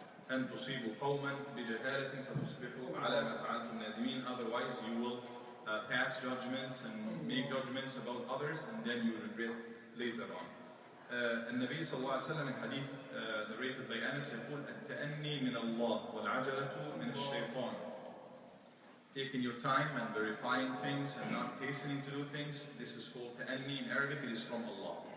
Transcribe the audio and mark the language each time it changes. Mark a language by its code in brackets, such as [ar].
[ar] أن تصيبوا قوما بجهالة فتصبحوا على ما فعلتم نادمين. [en] Otherwise, you will pass judgments and make judgments about others, and then you regret later on. [ar] النبي صلى الله عليه وسلم [en] in hadith narrated by Anas [ar] يقول التأني من الله والعجلة من الشيطان. [en] Taking your time and verifying things and not hastening to do things, this is called ta'anni in Arabic. It is from Allah.